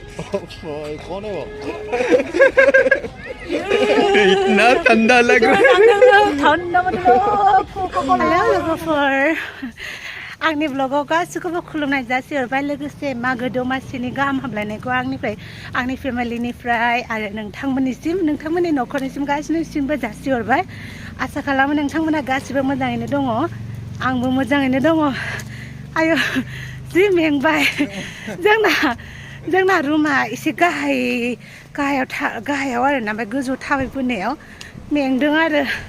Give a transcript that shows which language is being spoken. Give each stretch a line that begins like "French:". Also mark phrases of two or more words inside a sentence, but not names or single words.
Hindi: 꺼내봐. इतना ठंडा लग रहा है. ठंडा मतलब
Bodo: हेलो लोगोफोर आंनि ब्लगाव गासिखौबो खुलुमनाय जासिहरबाय लोगोसे मागो दमासिनि गाहाम हामलायनायखौ आंनिफ्राय आंनि फेमिलिनिफ्राय आरो नोंथांमोननि न'खरनिसिम गासिनिसिमबो जासिहरबाय आसा खालामो नोंथांमोना गासिबो मोजाङैनो दङ आंबो मोजाङैनो दङ आयो जि मेंबाय जोंना रुमा एसे गाहायाव आरो ना ओमफ्राय गोजौ थाबायबोनायाव मेंदों आरो